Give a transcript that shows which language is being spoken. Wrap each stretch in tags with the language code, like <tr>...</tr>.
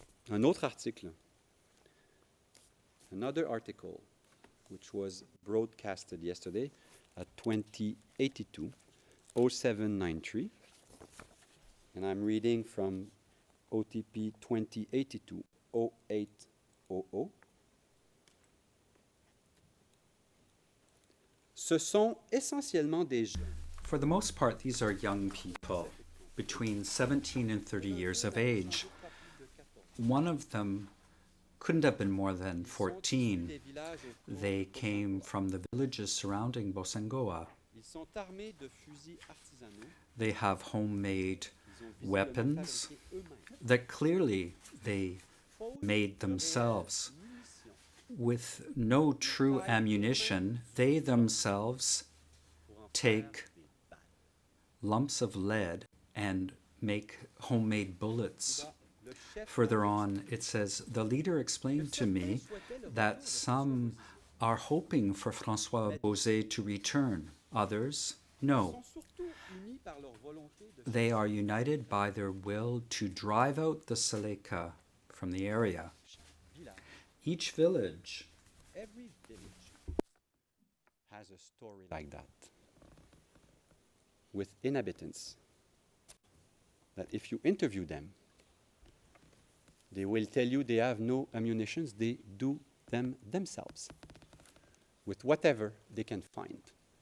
<fr>Un autre article,</fr> <en>another article, which was broadcasted yesterday at 2082 0793, and I'm reading from OTP 2082 0800.</en> <fr>Ce sont essentiellement des jeunes.</fr> <en>For the most part, these are young people between 17 and 30 years of age. One of them couldn't have been more than 14. They came from the villages surrounding Bosangoa.</en> <fr>Ils sont armés de fusils artisanaux.</fr> <en>They have homemade</en> <fr>Ils ont visiblement</fr> <en>weapons</en> <fr>fabriqué eux-mêmes.</fr> <en>that clearly they made themselves. With no true ammunition, they themselves take lumps of lead and make homemade bullets.</en> <fr>Le chef</fr> <en>Further on, it says, the leader explained to me that some are hoping for François Bozé to return, others, no.</en> <fr>sont surtout unis par leur volonté de</fr> <en>They are united by their will to drive out the Seleka from the area.</en> <fr>village.</fr> <en>Each village Every village has a story like that, with inhabitants, that if you interview them, they will tell you they have no ammunitions, they do them themselves, with whatever they can find.</en>